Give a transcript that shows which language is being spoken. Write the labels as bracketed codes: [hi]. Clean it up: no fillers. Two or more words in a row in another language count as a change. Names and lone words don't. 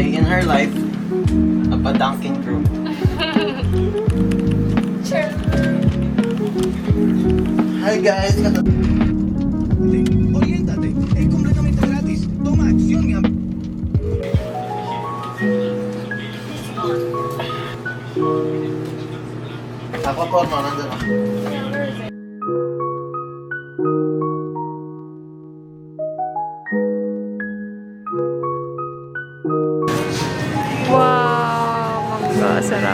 [en] her life, a padangking crew. Sure. Hi guys! [es] Oriéntate, es completamente gratis. Toma acción, mi amor. [tl] Ako po, nandun ako. Wow, mangga, sarap.